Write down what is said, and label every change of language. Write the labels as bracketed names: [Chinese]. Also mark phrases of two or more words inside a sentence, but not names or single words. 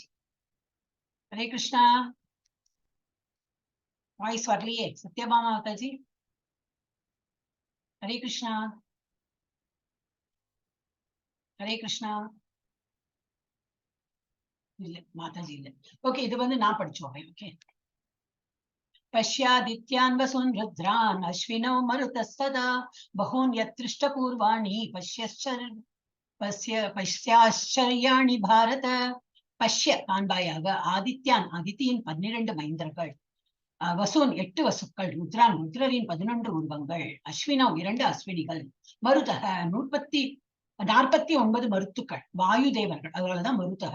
[Tamil] ஹரே கிருஷ்ணா. வாய்ஸ் வரலையே சத்யபாமா மாதாஜி. ஹரே கிருஷ்ணா. ஹரே கிருஷ்ணா. இல்ல மாதாஜி இல்ல. ஓகே, இது வந்து நான் படிச்சோம். ஓகே. [Sanskrit] पश्यादित्यान् वसून् रुद्रान् अश्विनौ मरुतस्तदा बहून् यत्दृष्टपूर्वाणि पश्याश्चर्याणि भारत. [Tamil] பஷ்ய காண்பாயாக ஆதித்யான் அதித்தியின் 12 மைந்தர்கள், வசூன் 8 வசுக்கள், ருத்ரான் ருத்ரரின் 11 உருவங்கள், அஸ்வினவ் 2 அஸ்வினிகள், மருதக 49 மருத்துக்கள், வாயு தேவர்கள், அதனாலதான் மருதக.